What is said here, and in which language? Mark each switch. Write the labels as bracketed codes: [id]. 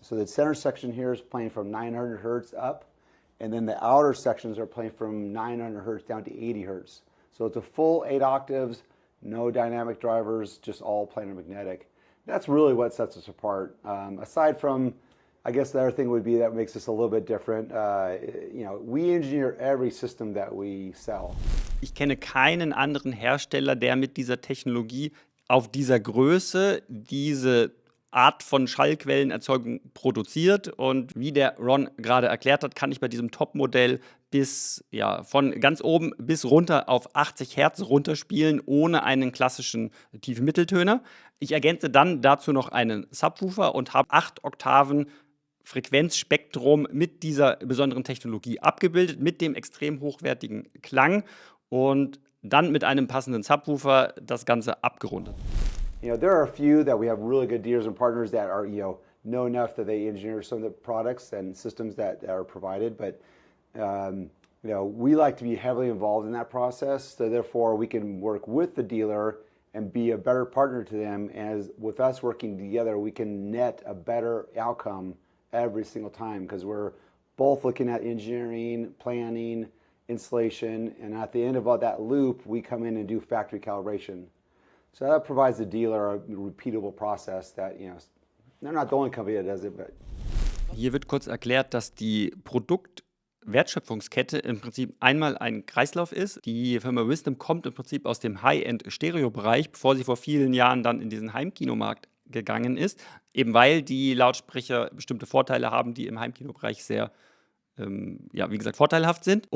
[en] So the center section here is playing from 900 hertz up, and then the outer sections are playing from 900 hertz down to 80 hertz. So it's a full 8 octaves, no dynamic drivers, just all planar magnetic. That's really what sets us apart. Aside from, I guess the other thing would be that makes us a little bit different. We engineer every system that we sell. [de] Ich kenne keinen anderen Hersteller, der mit dieser Technologie auf dieser Größe diese Art von Schallquellenerzeugung produziert. Und wie der Ron gerade erklärt hat, kann ich bei diesem Top-Modell von ganz oben bis runter auf 80 Hertz runterspielen, ohne einen klassischen tiefen Mitteltöner. Ich ergänze dann dazu noch einen Subwoofer und habe 8 Oktaven Frequenzspektrum mit dieser besonderen Technologie abgebildet, mit dem extrem hochwertigen Klang und dann mit einem passenden Subwoofer das Ganze abgerundet. [en] There are a few that we have really good dealers and partners that are, know enough that they engineer some of the products and systems that are provided, but we like to be heavily involved in that process, so therefore we can work with the dealer and be a better partner to them. As with us working together, we can net a better outcome every single time because we're both looking at engineering, planning, installation, and at the end of all that loop, we come in and do factory calibration. So that provides the dealer a repeatable process that, they're not the only company that does it, but. [de] Hier wird kurz erklärt, dass die Produktwertschöpfungskette im Prinzip einmal ein Kreislauf ist. Die Firma Wisdom kommt im Prinzip aus dem High-End-Stereo-Bereich, bevor sie vor vielen Jahren dann in diesen Heimkinomarkt gegangen ist, eben weil die Lautsprecher bestimmte Vorteile haben, die im Heimkinobereich sehr wie gesagt, vorteilhaft sind.